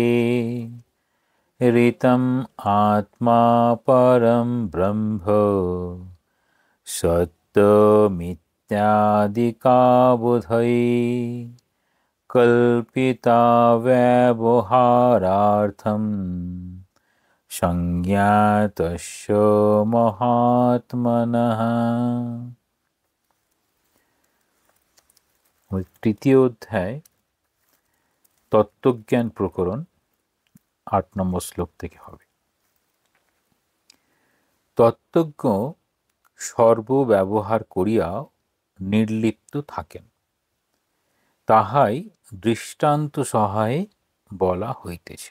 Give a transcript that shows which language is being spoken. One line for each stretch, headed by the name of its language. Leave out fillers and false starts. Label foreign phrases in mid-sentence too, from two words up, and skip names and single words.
Sanskrit: ऋतम् आत्मा परं ब्रह्म सत्यमित्यादिकाबुधये कल्पिता व्यवहारार्थं संज्ञातस्य महात्मनः।
Bangla: তৃতীয় অধ্যায় তত্ত্বজ্ঞান প্রকরণ ৮ নম্বর শ্লোক থেকে হবে। তত্ত্বজ্ঞ সর্বব্যবহার করিয়া নির্লিপ্ত থাকেন, তাহাই দৃষ্টান্ত সহায়ে বলা হইতেছে।